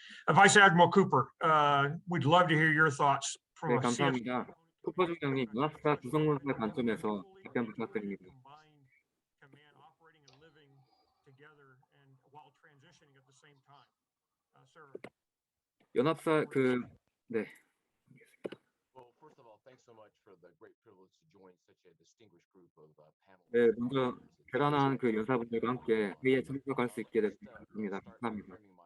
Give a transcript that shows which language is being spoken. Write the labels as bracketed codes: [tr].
[en] Vice Admiral Cooper, we'd love to hear your thoughts from [ko] 네, [en] a CF. [ko] 감사합니다. 쿠퍼 중령님, 연합사 구성문서의 관점에서 답변 부탁드립니다. [en] Command operating and living together and while transitioning at the same time. Sir. [ko] 연합사 네. [en] Well, first of all, thanks so much for the great privilege to join such a distinguished group of panelists. [ko] 네, 먼저 대단한 그 연사분들과 함께 회의에 참석할 수 있게 됐습니다. 감사합니다.